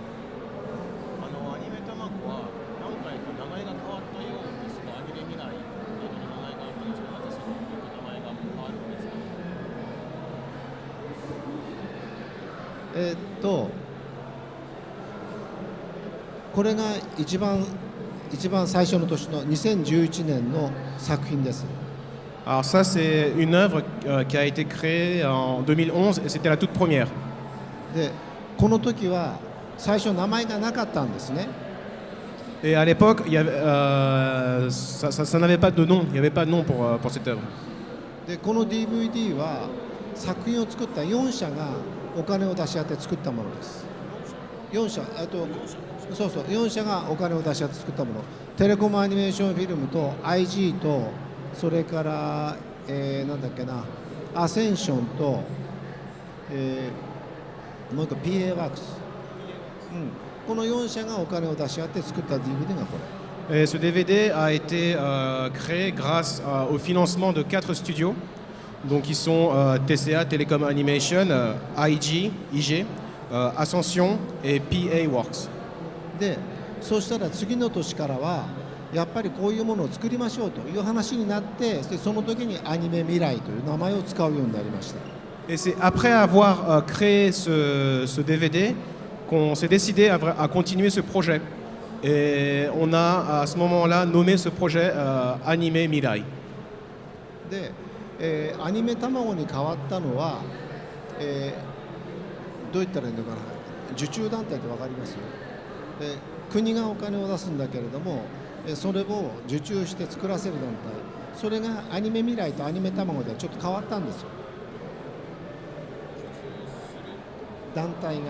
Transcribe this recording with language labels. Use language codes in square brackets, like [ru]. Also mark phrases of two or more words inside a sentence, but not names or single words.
[ja] . これが一番最初の年の2011年の作品です。 [fr] Alors ça c'est une œuvre qui a été créée en 2011 et c'était la toute première. [ja] でこの時は最初名前がなかったんですね。 [fr] Et à l'époque, ça n'avait pas de nom, il n'y avait pas de nom pour cette œuvre. [ja] でこの DVD は作品を作った4社がお金を出し合って作ったものです。4社、そうそう、4社がお金を出し合って作ったもの。テレコムアニメーションフィルムと IG とそれから、なんだっけな、アセンションと、もう一個 PA ワークス、この4社がお金を出し合って作った DVD がこれ。 [fr] Et ce DVD a été créé grâce au financement de 4 studios, donc qui sont TCA, Telecom Animation, IG, Ascension et PA Works. [ja] でそうしたら次の年からはやっぱりこういうものを作りましょうという話になって、でその時にアニメ未来という名前を使うようになりました。 [fr] Et c'est après avoir créé ce DVD qu'on s'est décidé à continuer ce projet. Et on a à ce moment-là nommé ce projet Anime Mirai. [ja] で、アニメ卵に変わったのは、どう言ったらいいのかな、受注団体って分かります？で国がお金を出すんだけれども、それを受注して作らせる団体、それがアニメ未来とアニメ卵ではちょっと変わったんですよ、団体が。